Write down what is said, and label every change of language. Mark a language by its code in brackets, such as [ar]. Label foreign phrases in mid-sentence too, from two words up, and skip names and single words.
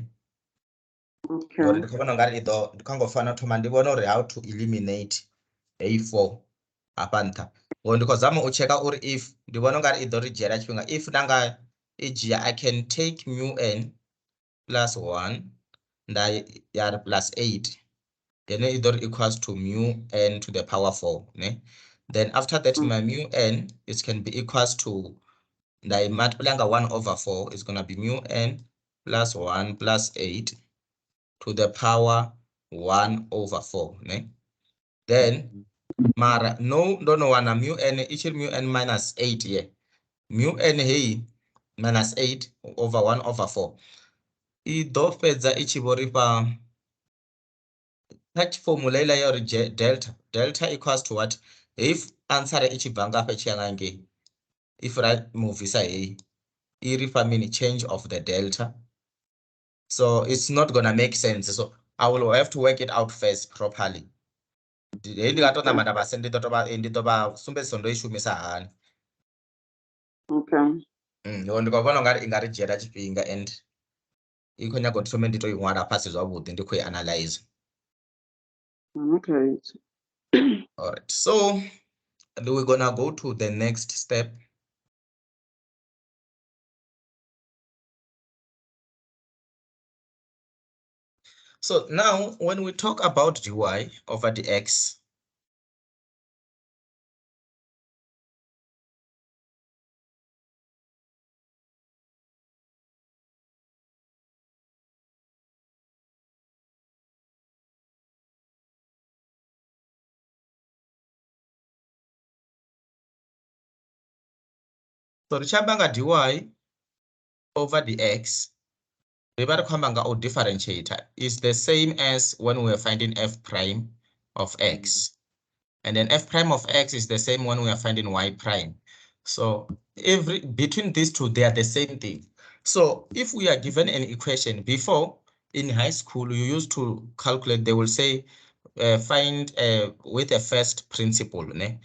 [ve] Ngori ndi khou vhona ungari ndi khou ngo fanela u thoma ndi vhona uri [en] how to eliminate [ve] heyi 4 hafha nṱha. Ngori ndi khou zama u checka uri if ndi vhona ungari i ḓo ri dzhiela tshifhinga, if nda nga i dzhia [en] I can take mu n plus 1 [ve] nda ya ri plus 8, yene i ḓo ri [en] equals to mu n to the power 4 [ve] ne. [en] Then after that my mu n it can be equals to, [ve] nda i multiply nga [en] 1 over 4 is gonna be mu n plus 1 plus 8 to the power 1 over 4 ne. [ve] Then mara no ndo no wana mu n i tshi ri mu n [en] minus 8 here, [ve] mu n heyi [en] minus 8 over 1 over 4 [ve] i ḓo fhedza i tshi vho ri fha kha formula ila ya uri [en] delta equals to what, if answer [ve] i tshi bva ngafha tshi ya nga ngei, if ra movisa heyi i ri fha mini, [en] change of the delta. So it's not gonna make sense, so I will have to work it out first properly. [ve] Ndi nga tou ṋamba nda vha ndi ḓo vha sumbedzisa ndo i shumisa hani. Ndi khou vhona ungari i nga ri dzhiela tshifhinga and i khou nyaga uri thome ndi tou i ṅwala fhasi zwavhuḓi ndi khou i analyze. [en] All right, so we're gonna go to the next step. So now when we talk about dy over dx, [ve] so ri tshi amba nga dy over [en] dx, [ve] ri vha ri khou amba nga u [en] differentiate is the same as when we are finding f prime of x. And then f prime of x is the same when we are finding y prime. So between these two, they are the same thing. So if we are given an equation before in high school, you used to calculate, they will say find with a first principle, ne?